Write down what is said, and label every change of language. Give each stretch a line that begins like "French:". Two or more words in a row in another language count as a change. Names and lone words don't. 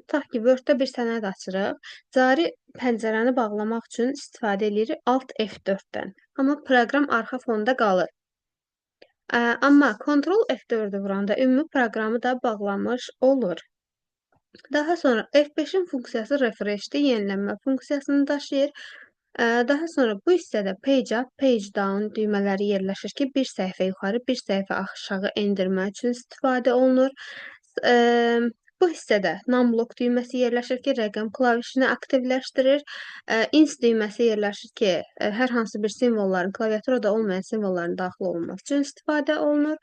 Azerbaijani: Tutaq ki, Word-da bir sənəd açırıq. Cari pəncərəni bağlamaq üçün istifadə edirik Alt F4-dən. Amma proqram arxa fonda qalır. Amma Ctrl F4-ü vuranda ümumi proqramı da bağlamış olur. Daha sonra F5-in funksiyası refresh-dir, yenilənmə funksiyasını daşıyır. Daha sonra bu hissədə
English: page up, page down
Azerbaijani: düymələri yerləşir ki, bir səhifə yuxarı, bir səhifə aşağı endirmək üçün istifadə olunur. Bu hissədə numlock düyməsi yerləşir ki, rəqəm klavişini aktivləşdirir. Ins düyməsi yerləşir ki, hər hansı bir simvolların, klaviaturada olmayan simvolların daxil olunması üçün istifadə olunur.